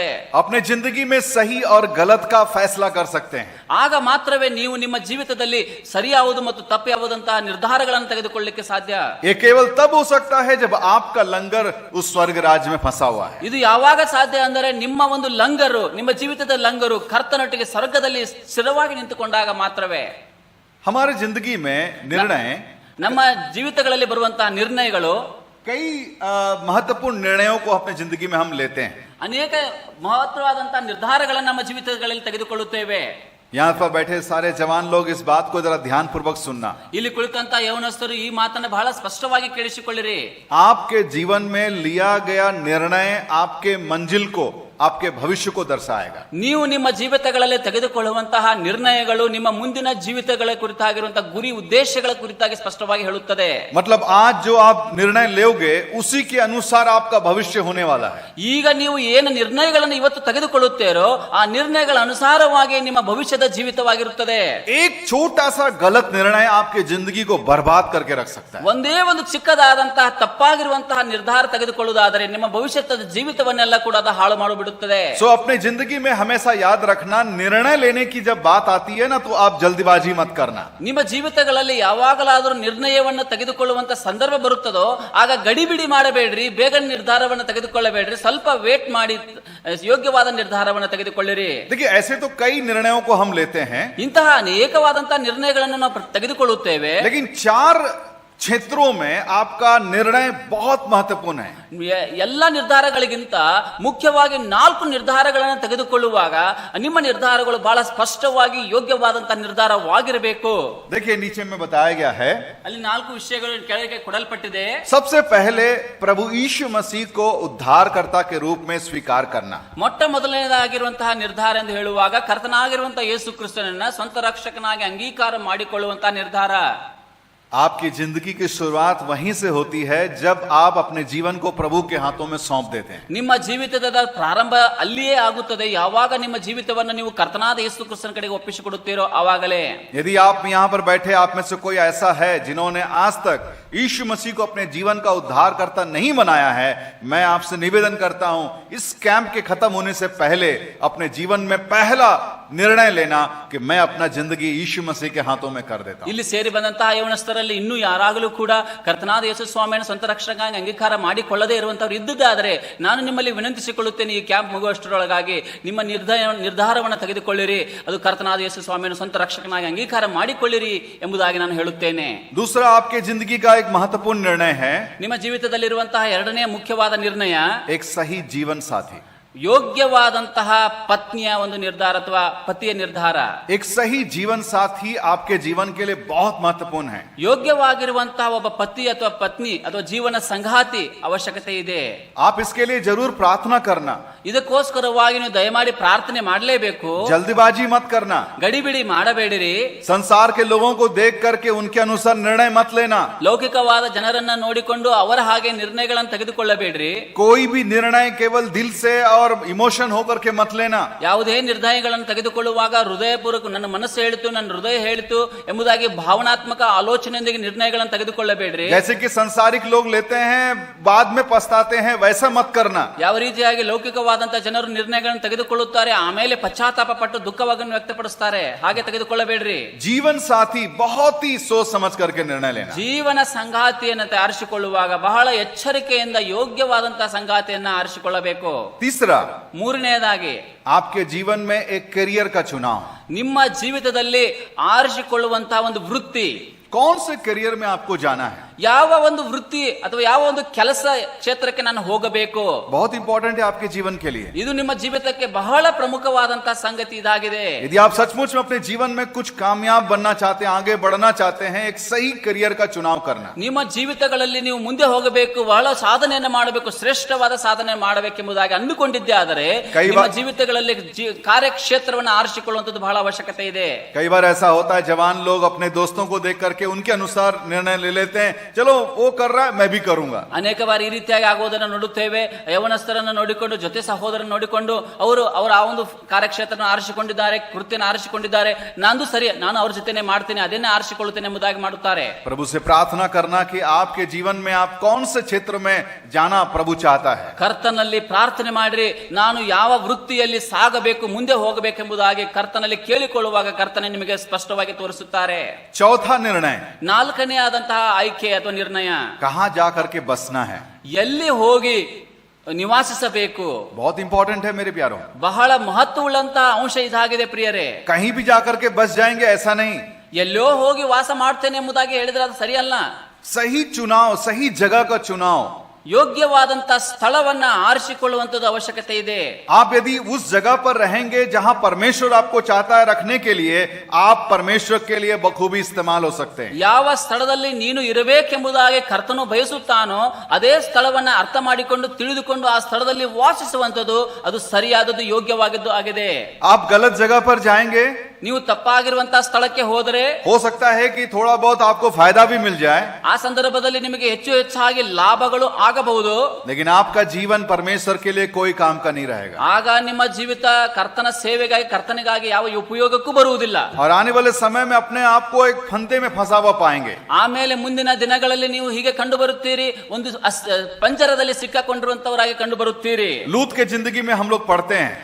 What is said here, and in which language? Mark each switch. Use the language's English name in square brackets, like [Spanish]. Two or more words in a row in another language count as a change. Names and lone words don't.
[Hindi] अपने जिंदगी में सही और गलत का फैसला कर सकते हैं. [Kannada] ಆಗ ಮಾತ್ರವೇ ನೀವು ನಿಮ್ಮ ಜೀವಿತದಲ್ಲಿ ಸರಿ ಯಾವುದು ಮತ್ತು ತಪ್ಪು ಯಾವುದಂತಹ ನಿರ್ಧಾರಗಳನ್ನು ತೆಗೆದುಕೊಳ್ಳಲಿಕ್ಕೆ ಸಾಧ್ಯ. [Hindi] ये केवल तब हो सकता है जब आपका लंगर उस स्वर्ग राज में फंसा हुआ है. [Kannada] ಇದು ಯಾವಾಗ ಸಾಧ್ಯ ಅಂದರೆ ನಿಮ್ಮ ಒಂದು ಲಂಗರು, ನಿಮ್ಮ ಜೀವಿತದ ಲಂಗರು ಕರ್ತನೊಟ್ಟಿಗೆ ಸ್ವರ್ಗದಲ್ಲಿ ಸ್ಥಿರವಾಗಿ ನಿಂತುಕೊಂಡಾಗ ಮಾತ್ರವೇ. [Hindi] हमारे जिंदगी में निर्णय, [Kannada] ನಮ್ಮ ಜೀವಿತಗಳಲ್ಲಿ ಬರುವಂತಹ ನಿರ್ಣಯಗಳು, [Hindi] कई महत्वपूर्ण निर्णयों को अपने जिंदगी में हम लेते हैं. [Kannada] ಅನೇಕ ಮಹತ್ವವಾದಂತಹ ನಿರ್ಧಾರಗಳನ್ನು ನಮ್ಮ ಜೀವಿತಗಳಲ್ಲಿ ತೆಗೆದುಕೊಳ್ಳುತ್ತೇವೆ. [Hindi] यहाँ पर बैठे सारे जवान लोग इस बात को जरा ध्यान पूर्वक सुनना. [Kannada] ಇಲ್ಲಿ ಕುಳಿತಂತ ಯವನಸ್ಥರು ಈ ಮಾತನ್ನು ಬಹಳ ಸ್ಪಷ್ಟವಾಗಿ ಕೇಳಿಸಿಕೊಳ್ಳಿರಿ. [Hindi] आपके जीवन में लिया गया निर्णय आपके मंजिल को, आपके भविष्य को दर्शाएगा. [Kannada] ನೀವು ನಿಮ್ಮ ಜೀವಿತಗಳಲ್ಲಿ ತೆಗೆದುಕೊಳ್ಳುವಂತಹ ನಿರ್ಣಯಗಳು ನಿಮ್ಮ ಮುಂದಿನ ಜೀವಿತಗಳ ಕುರಿತಾಗಿರುವಂತಹ ಗುರಿ ಉದ್ದೇಶಗಳ ಕುರಿತಾಗಿ ಸ್ಪಷ್ಟವಾಗಿ ಹೇಳುತ್ತದೆ. [Hindi] मतलब आज जो आप निर्णय लोगे उसी के अनुसार आपका भविष्य होने वाला है. [Kannada] ಈಗ ನೀವು ಏನು ನಿರ್ಣಯಗಳನ್ನು ಇವತ್ತು ತೆಗೆದುಕೊಳ್ಳುತ್ತೀರೋ ಆ ನಿರ್ಣಯಗಳ ಅನುಸಾರವಾಗಿ ನಿಮ್ಮ ಭವಿಷ್ಯದ ಜೀವಿತವಾಗಿರುತ್ತದೆ. [Hindi] एक छोटा सा गलत निर्णय आपके जिंदगी को बर्बाद करके रख सकता है. [Kannada] ಒಂದೇ ಒಂದು ಚಿಕ್ಕದಾದಂತಹ ತಪ್ಪಾಗಿರುವಂತಹ ನಿರ್ಧಾರ ತೆಗೆದುಕೊಳ್ಳುವುದಾದರೆ ನಿಮ್ಮ ಭವಿಷ್ಯದ ಜೀವಿತವನ್ನೆಲ್ಲ ಕೂಡ ಅದು ಹಾಳು ಮಾಡಿಬಿಡುತ್ತದೆ. [Hindi] सो अपने जिंदगी में हमेशा याद रखना, निर्णय लेने की जब बात आती है ना, तो आप जल्दीबाजी मत करना. [Kannada] ನಿಮ್ಮ ಜೀವಿತಗಳಲ್ಲಿ ಯಾವಾಗಲಾದರೂ ನಿರ್ಣಯವನ್ನು ತೆಗೆದುಕೊಳ್ಳುವಂತ ಸಂದರ್ಭ ಬರುತ್ತದೋ ಆಗ ಗಡಿಬಿಡಿ ಮಾಡಬೇಡ್ರಿ, ಬೇಗ ನಿರ್ಧಾರವನ್ನು ತೆಗೆದುಕೊಳ್ಳಬೇಡ್ರಿ, ಸ್ವಲ್ಪ ವೇಟ್ ಮಾಡಿ ಯೋಗ್ಯವಾದ ನಿರ್ಧಾರವನ್ನು ತೆಗೆದುಕೊಳ್ಳಿರಿ. [Hindi] देखिए ऐसे तो कई निर्णयों को हम लेते हैं, [Kannada] ಇಂತಹ ಅನೇಕವಾದಂತಹ ನಿರ್ಣಯಗಳನ್ನು ನಾವು ತೆಗೆದುಕೊಳ್ಳುತ್ತೇವೆ. [Hindi] लेकिन 4 क्षेत्रों में आपका निर्णय बहुत महत्वपूर्ण है। [Kannada] ಎಲ್ಲ ನಿರ್ಧಾರಗಳಿಗಿಂತ ಮುಖ್ಯವಾಗಿ 4 ನಿರ್ಧಾರಗಳನ್ನು ತೆಗೆದುಕೊಳ್ಳುವಾಗ ನಿಮ್ಮ ನಿರ್ಧಾರಗಳು ಬಹಳ ಸ್ಪಷ್ಟವಾಗಿ ಯೋಗ್ಯವಾದಂತಹ ನಿರ್ಧಾರವಾಗಿರಬೇಕು. [Hindi] देखिए नीचे में बताया गया है, [Kannada] ಅಲ್ಲಿ 4 ವಿಷಯಗಳು ಕೆಳಗೆ ಕೊಡಲ್ಪಟ್ಟಿದೆ. [Hindi] सबसे पहले प्रभु यीशु मसीह को उद्धारकर्ता के रूप में स्वीकार करना. [Kannada] ಮೊಟ್ಟ ಮೊದಲನೇದಾಗಿರುವಂತಹ ನಿರ್ಧಾರ ಎಂದು ಹೇಳುವಾಗ ಕರ್ತನಾಗಿರುವಂತಹ ಯೇಸು ಕ್ರಿಸ್ತನನ್ನ ಸ್ವಂತ ರಕ್ಷಕನಾಗಿ ಅಂಗೀಕಾರ ಮಾಡಿಕೊಳ್ಳುವಂತಹ ನಿರ್ಧಾರ. [Hindi] आपकी जिंदगी की शुरुआत वहीं से होती है जब आप अपने जीवन को प्रभु के हाथों में सौंप देते हैं. [Kannada] ನಿಮ್ಮ ಜೀವಿತದ ಪ್ರಾರಂಭ ಅಲ್ಲಿಯೇ ಆಗುತ್ತದೆ ಯಾವಾಗ ನಿಮ್ಮ ಜೀವಿತವನ್ನು ನೀವು ಕರ್ತನಾದ ಯೇಸು ಕ್ರಿಸ್ತನ ಕಡೆಗೆ ಒಪ್ಪಿಸಿಕೊಡುತ್ತೀರೋ ಆವಾಗಲೇ. [Hindi] यदि आप यहाँ पर बैठे आप में से कोई ऐसा है जिन्होंने आज तक यीशु मसीह को अपने जीवन का उद्धारकर्ता नहीं बनाया है, मैं आपसे निवेदन करता हूं इस कैंप के खत्म होने से पहले अपने जीवन में पहला निर्णय लेना कि मैं अपना जिंदगी यीशु मसीह के हाथों में कर देता हूं. [Kannada] ಇಲ್ಲಿ ಸೇರಿ ಬಂದಂತಹ ಯೌವನಸ್ಥರಲ್ಲಿ ಇನ್ನೂ ಯಾರಾಗಲೂ ಕೂಡ ಕರ್ತನಾದ ಯೇಸು ಸ್ವಾಮಿಯನ್ನು ಸ್ವಂತ ರಕ್ಷಕನಾಗಿ ಅಂಗೀಕಾರ ಮಾಡಿಕೊಳ್ಳದೇ ಇರುವಂತವ್ರು ಇದ್ದಿದ್ದಾದರೆ ನಾನು ನಿಮ್ಮಲ್ಲಿ ವಿನಂತಿಸಿಕೊಳ್ಳುತ್ತೇನೆ, ಈ ಕ್ಯಾಂಪ್ ಮುಗುವಷ್ಟರೊಳಗಾಗಿ ನಿಮ್ಮ ನಿರ್ಧಾರವನ್ನು ತೆಗೆದುಕೊಳ್ಳಿರಿ, ಅದು ಕರ್ತನಾದ ಯೇಸು ಸ್ವಾಮಿಯನ್ನು ಸ್ವಂತ ರಕ್ಷಕನಾಗಿ ಅಂಗೀಕಾರ ಮಾಡಿಕೊಳ್ಳಿರಿ ಎಂಬುದಾಗಿ ನಾನು ಹೇಳುತ್ತೇನೆ. [Hindi] दूसरा आपके जिंदगी का एक महत्वपूर्ण निर्णय है, [Kannada] ನಿಮ್ಮ ಜೀವಿತದಲ್ಲಿರುವಂತಹ ಎರಡನೇ ಮುಖ್ಯವಾದ ನಿರ್ಣಯ [Hindi] एक सही जीवन साथी. [Kannada] ಯೋಗ್ಯವಾದಂತಹ ಪತ್ನಿಯ ಒಂದು ನಿರ್ಧಾರ ಅಥವಾ ಪತಿಯ ನಿರ್ಧಾರ. [Hindi] एक सही जीवन साथी आपके जीवन के लिए बहुत महत्वपूर्ण है. [Kannada] ಯೋಗ್ಯವಾಗಿರುವಂತಹ ಒಬ್ಬ ಪತಿ ಅಥವಾ ಪತ್ನಿ ಅಥವಾ ಜೀವನ ಸಂಗಾತಿ ಅವಶ್ಯಕತೆ ಇದೆ. [Hindi] आप इसके लिए जरूर प्रार्थना करना, [Kannada] ಇದಕ್ಕೋಸ್ಕರವಾಗಿ ನೀವು ದಯಮಾಡಿ ಪ್ರಾರ್ಥನೆ ಮಾಡಲೇಬೇಕು. [Hindi] जल्दबाजी मत करना, [Kannada] ಗಡಿಬಿಡಿ ಮಾಡಬೇಡಿರಿ. [Hindi] संसार के लोगों को देख करके उनके अनुसार निर्णय मत लेना. [Kannada] ಲೌಕಿಕವಾದ ಜನರನ್ನ ನೋಡಿಕೊಂಡು ಅವರ ಹಾಗೆ ನಿರ್ಣಯಗಳನ್ನು ತೆಗೆದುಕೊಳ್ಳಬೇಡ್ರಿ. [Hindi] कोई भी निर्णय केवल दिल से और इमोशन होकर के मत लेना. [Kannada] ಯಾವುದೇ ನಿರ್ಣಯಗಳನ್ನು ತೆಗೆದುಕೊಳ್ಳುವಾಗ ಹೃದಯಪೂರ್ವಕ ನನ್ನ ಮನಸ್ಸು ಹೇಳಿತು, ನನ್ನ ಹೃದಯ ಹೇಳಿತು ಎಂಬುದಾಗಿ ಭಾವನಾತ್ಮಕ ಆಲೋಚನೆಯೊಂದಿಗೆ ನಿರ್ಣಯಗಳನ್ನು ತೆಗೆದುಕೊಳ್ಳಬೇಡ್ರಿ. [Hindi] जैसे कि संसारिक लोग लेते हैं बाद में पछताते हैं, वैसा मत करना. [Kannada] ಯಾವ ರೀತಿಯಾಗಿ ಲೌಕಿಕವಾದಂತಹ ಜನರು ನಿರ್ಣಯಗಳನ್ನು ತೆಗೆದುಕೊಳ್ಳುತ್ತಾರೆ ಆಮೇಲೆ ಪಶ್ಚಾತ್ತಾಪ ಪಟ್ಟು ದುಃಖವನ್ನು ವ್ಯಕ್ತಪಡಿಸುತ್ತಾರೆ, ಹಾಗೆ ತೆಗೆದುಕೊಳ್ಳಬೇಡ್ರಿ. [Hindi] जीवन साथी बहुत ही सोच समझ करके निर्णय लेना. [Kannada] ಜೀವನ ಸಂಗಾತಿಯನ್ನು ಆರಿಸಿಕೊಳ್ಳುವಾಗ ಬಹಳ ಎಚ್ಚರಿಕೆಯಿಂದ ಯೋಗ್ಯವಾದಂತಹ ಸಂಗಾತಿಯನ್ನ ಆರಿಸಿಕೊಳ್ಳಬೇಕು. [Hindi] तीसरा, [Kannada] ಮೂರನೆಯದಾಗಿ [Hindi] आपके जीवन में एक करियर का चुनाव. [Kannada] ನಿಮ್ಮ ಜೀವಿತದಲ್ಲಿ ಆರಿಸಿಕೊಳ್ಳುವಂತಹ ಒಂದು ವೃತ್ತಿ. [Hindi] कौन से करियर में आपको जाना है? [Kannada] ಯಾವ ಒಂದು ವೃತ್ತಿ ಅಥವಾ ಯಾವ ಒಂದು ಕೆಲಸ ಕ್ಷೇತ್ರಕ್ಕೆ ನಾನು ಹೋಗಬೇಕು, [Hindi] बहुत इंपॉर्टेंट है आपके जीवन के लिए. [Kannada] ಇದು ನಿಮ್ಮ ಜೀವಿತಕ್ಕೆ ಬಹಳ ಪ್ರಮುಖವಾದಂತಹ ಸಂಗತಿ ಇದಾಗಿದೆ. [Hindi] यदि आप सचमुच में अपने जीवन में कुछ कामयाब बनना चाहते हैं, आगे बढ़ना चाहते हैं, एक सही करियर का चुनाव करना. [Kannada] ನಿಮ್ಮ ಜೀವಿತಗಳಲ್ಲಿ ನೀವು ಮುಂದೆ ಹೋಗಬೇಕು, ಬಹಳ ಸಾಧನೆಯನ್ನು ಮಾಡಬೇಕು, ಶ್ರೇಷ್ಠವಾದ ಸಾಧನೆ ಮಾಡಬೇಕೆಂಬುದಾಗಿ ಅಂದುಕೊಂಡಿದ್ದೆ ಆದರೆ ನಿಮ್ಮ ಜೀವಿತಗಳಲ್ಲಿ ಕಾರ್ಯಕ್ಷೇತ್ರವನ್ನು ಆರಿಸಿಕೊಳ್ಳುವಂಥದ್ದು ಬಹಳ ಅವಶ್ಯಕತೆ ಇದೆ. [Hindi] कई बार ऐसा होता है जवान लोग अपने दोस्तों को देख करके उनके अनुसार निर्णय ले लेते हैं, चलो वो कर रहा है मैं भी करूंगा. [Kannada] ಅನೇಕ ಬಾರಿ ಈ ರೀತಿಯಾಗಿ ಆಗುವುದನ್ನು ನೋಡುತ್ತೇವೆ. ಯವನಸ್ಥರನ್ನು ನೋಡಿಕೊಂಡು, ಜೊತೆ ಸಹೋದರನ್ನು ನೋಡಿಕೊಂಡು ಅವರು ಆ ಒಂದು ಕಾರ್ಯಕ್ಷೇತ್ರ ಆರಿಸಿಕೊಂಡಿದ್ದಾರೆ, ಕೃತ್ಯನ ಆರಿಸಿಕೊಂಡಿದ್ದಾರೆ, ನಂದು ಸರಿ, ನಾನು ಅವ್ರ ಜೊತೆನೆ ಮಾಡ್ತೇನೆ, ಅದನ್ನೇ ಆರಿಸಿಕೊಳ್ಳುತ್ತೇನೆ ಎಂಬುದಾಗಿ ಮಾಡುತ್ತಾರೆ. [Hindi] प्रभु से प्रार्थना करना कि आपके जीवन में आप कौन से क्षेत्र में जाना प्रभु चाहता है. [Kannada] ಕರ್ತನಲ್ಲಿ ಪ್ರಾರ್ಥನೆ ಮಾಡಿರಿ, ನಾನು ಯಾವ ವೃತ್ತಿಯಲ್ಲಿ ಸಾಗಬೇಕು, ಮುಂದೆ ಹೋಗಬೇಕೆಂಬುದಾಗಿ ಕರ್ತನಲ್ಲಿ ಕೇಳಿಕೊಳ್ಳುವಾಗ ಕರ್ತನೆ ನಿಮಗೆ ಸ್ಪಷ್ಟವಾಗಿ ತೋರಿಸುತ್ತಾರೆ. [Hindi] चौथा निर्णय, [Kannada] ನಾಲ್ಕನೇ ಆದಂತಹ ಆಯ್ಕೆ ಅಥವಾ ನಿರ್ಣಯ, [Hindi] कहां जा करके बसना है. [Kannada] ಎಲ್ಲಿ ಹೋಗಿ ನಿವಾಸಿಸಬೇಕು. [Hindi] बहुत इंपॉर्टेंट है मेरे प्यारों. [Kannada] ಬಹಳ ಮಹತ್ವವುಳ್ಳಂತಹ ಅಂಶ ಇದಾಗಿದೆ ಪ್ರಿಯರೇ. [Hindi] कहीं भी जा करके बस जाएंगे ऐसा नहीं. [Kannada] ಎಲ್ಲೋ ಹೋಗಿ ವಾಸ ಮಾಡ್ತೇನೆ ಎಂಬುದಾಗಿ ಹೇಳಿದ್ರೆ ಅದು ಸರಿಯಲ್ಲ. [Hindi] सही चुनाव, सही जगह का चुनाव. [Kannada] ಯೋಗ್ಯವಾದಂತಹ ಸ್ಥಳವನ್ನ ಆರಿಸಿಕೊಳ್ಳುವಂತದ್ದು ಅವಶ್ಯಕತೆ ಇದೆ. [Hindi] आप यदि उस जगह पर रहेंगे जहां परमेश्वर आपको चाहता है रखने के लिए, आप परमेश्वर के लिए बखूबी इस्तेमाल हो सकते हैं. [Kannada] ಯಾವ ಸ್ಥಳದಲ್ಲಿ ನೀನು ಇರಬೇಕೆಂಬುದಾಗಿ ಕರ್ತನು ಬಯಸುತ್ತಾನೋ ಅದೇ ಸ್ಥಳವನ್ನ ಅರ್ಥ ಮಾಡಿಕೊಂಡು ತಿಳಿದುಕೊಂಡು ಆ ಸ್ಥಳದಲ್ಲಿ ವಾಸಿಸುವಂತದ್ದು ಅದು ಸರಿಯಾದದ್ದು, ಯೋಗ್ಯವಾಗಿದ್ದು ಆಗಿದೆ. [Hindi] आप गलत जगह पर जाएंगे, [Kannada] ನೀವು ತಪ್ಪಾಗಿರುವಂತಹ ಸ್ಥಳಕ್ಕೆ ಹೋದರೆ [Hindi] हो सकता है कि थोड़ा बहुत आपको फायदा भी मिल जाए, [Kannada] ಆ ಸಂದರ್ಭದಲ್ಲಿ ನಿಮಗೆ ಹೆಚ್ಚು ಹೆಚ್ಚಾಗಿ ಲಾಭಗಳು ಆಗಬಹುದು. [Hindi] लेकिन आपका जीवन परमेश्वर के लिए कोई काम का नहीं रहेगा. [Kannada] ಆಗ ನಿಮ್ಮ ಜೀವಿತ ಕರ್ತನ ಸೇವೆಗಾಗಿ, ಕರ್ತನಿಗಾಗಿ ಯಾವ ಉಪಯೋಗಕ್ಕೂ ಬರುವುದಿಲ್ಲ. [Hindi] और आने वाले समय में अपने आप को एक फंदे में फंसा हुआ पाएंगे. [Kannada] ಆಮೇಲೆ ಮುಂದಿನ ದಿನಗಳಲ್ಲಿ ನೀವು ಹೀಗೆ ಕಂಡು ಬರುತ್ತೀರಿ, ಒಂದು ಪಂಜರದಲ್ಲಿ ಸಿಕ್ಕಾಕೊಂಡಿರುವಂತವರಾಗಿ ಕಂಡು ಬರುತ್ತೀರಿ. [Hindi] लूत के जिंदगी में हम लोग पढ़ते हैं,